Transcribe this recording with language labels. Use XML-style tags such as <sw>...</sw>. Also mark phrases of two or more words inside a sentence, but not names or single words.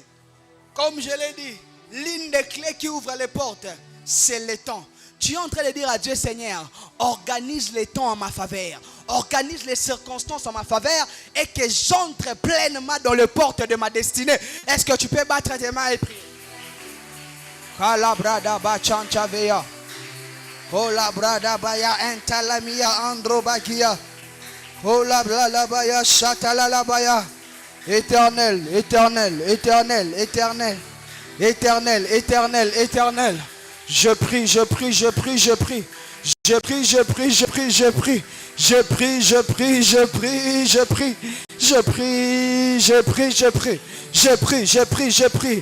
<fr>Comme je l'ai dit, l'une des clés qui ouvre les portes, c'est le temps. Tu es en train de dire à Dieu, Seigneur, organise les temps en ma faveur. Organise les circonstances en ma faveur et que j'entre pleinement dans les portes de ma destinée. Est-ce que tu peux battre tes mains et prier? Kalabrada bachanchaveya. Kola brada baya entalamia androbakia. Kola brada baya shatalala baya. Éternel, éternel, éternel, éternel. Éternel, éternel, éternel. Je prie, je prie, je prie, je prie. Je prie, je prie, je prie, je prie. Je prie, je prie, je prie, je prie. Je prie, je prie, je prie. Je prie, je prie, je prie.</fr>